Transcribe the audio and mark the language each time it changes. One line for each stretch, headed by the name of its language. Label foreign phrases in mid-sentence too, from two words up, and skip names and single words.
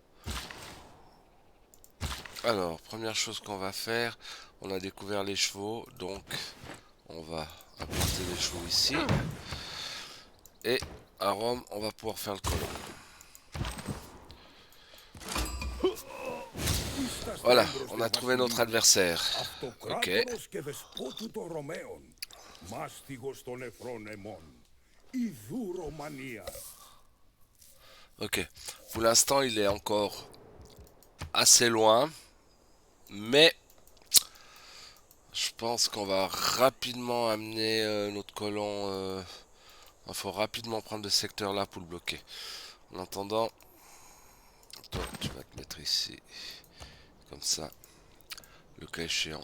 French: Alors, première chose qu'on va faire, on a découvert les chevaux, donc on va implanter les chevaux ici. Et à Rome, on va pouvoir faire le colon. Voilà, on a trouvé notre adversaire. Ok,
Greek: Αυτοκράτορος και δεσπότου των Ρωμαίων, μάστιγος των Εφρονεμών, ιδού Ρωμανία.
French: ok. Pour l'instant, il est encore assez loin, mais je pense qu'on va rapidement amener notre colon. Il faut rapidement prendre ce secteur là pour le bloquer. En attendant, toi tu vas te mettre ici, comme ça, le cas échéant.